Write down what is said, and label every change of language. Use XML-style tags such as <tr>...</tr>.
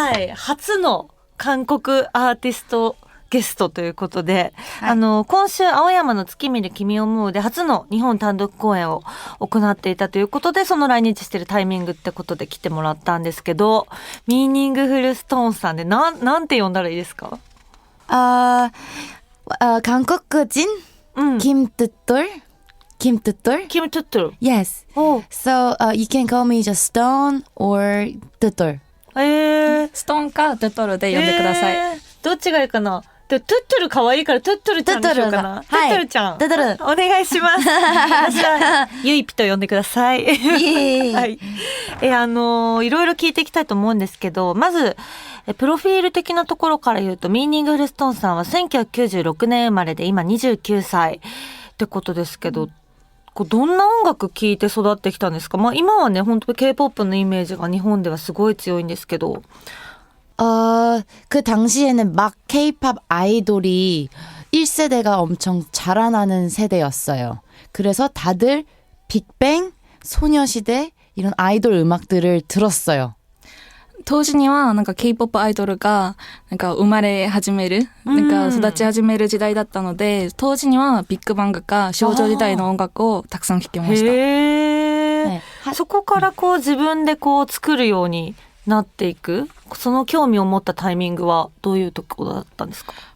<ja>はい、初の韓国アーティストゲストということで、はい、今週青山の月見る君を思うで初の日本単独公演を行っていたということで、その来日してるタイミングってことで来てもらったんですけど、ミーニングフルストーンさんでなんて呼んだらいいですか？韓国人Kim Tutol. Kim Tutol? Kim Tutol.</ja> <en>Yes. Oh. So you can call me just Stone or Tutol.</en> <ja>ストーンかトゥトルで呼んでください。どっちがいいかな？トゥットル可愛いからトゥットルちゃんにしようかな。トゥットルちゃん。トゥトル。お願いします。私はゆいぴと呼んでください。はい。いろいろ聞いていきたいと思うんですけど、まずプロフィール的なところから言うと、ミーニングフルストーンさんは1996年生まれで今29歳ってことですけど、どんな音楽聴いて育ってきたんですか？まあ今はね、本当に K-POP のイメージが日本ではすごい強いんですけど。</ja> <ko>그 당시에는 막 K-pop 아이돌이 1세대가 엄청 자라나는 세대였어요. 그래서 다들 빅뱅, 소녀시대 이런 아이돌 음악들을 들었어요.</ko> <ja>当時にはなんか K-POP アイドルがなんか生まれ始める、なんか育ち始める時代だったので、当時にはビッグバングか少女時代の音楽をたくさん聴きました。ね、そこから自分で作るようになっていく、その興味を持ったタイミングはどういうところだったんですか？</ja>